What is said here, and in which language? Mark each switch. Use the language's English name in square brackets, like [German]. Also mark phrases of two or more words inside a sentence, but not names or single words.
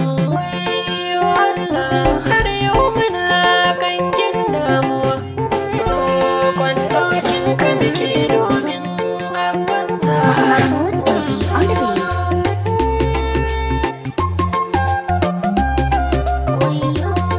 [Hausa] Wayyo Allah, har yau muna gangin damuwa. Roƙon ɗaukin ka muke domin abban zahara. [English] Mahmoud M G on the beat. [Hausa] Wayyo.